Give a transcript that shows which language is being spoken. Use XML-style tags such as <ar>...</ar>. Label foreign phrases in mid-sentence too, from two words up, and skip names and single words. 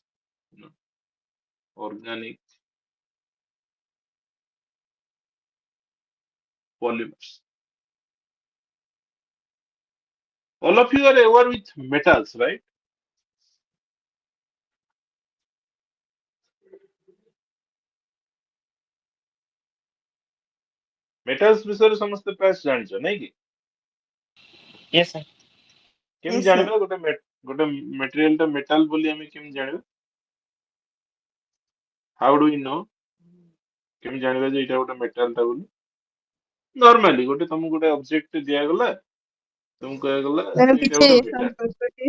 <en>You know, organic polymers. All of you are aware with metals, right?</en> <or>Metals ବିଷୟରେ ସମସ୍ତେ ପ୍ରାୟ ଜାଣିଛ ନାଇଁ କି?</or> <en>Yes, sir.</en> <or>କେମିତି</or> <en>Yes, sir.</en> <or>ଜାଣିବା ଗୋଟେ ମେଟେରିଆଲ ଟା ମେଟାଲ ବୋଲି ଆମେ କେମିତି ଜାଣିବା?</or> <en>How do you know?</en> <or>କେମିତି ଜାଣିବା ଯେ ଏଇଟା ଗୋଟେ ମେଟାଲ ଟା ବୋଲି? ନର୍ମାଲି ଗୋଟେ ତମକୁ ଗୋଟେ ଅବଜେକ୍ଟ ଦିଆଗଲା, ତମକୁ କୁହାଗଲା ତାର ଯେ ଏଇଟା କିଛି ଗୋଟେ some ମେଟାଲ। property</or>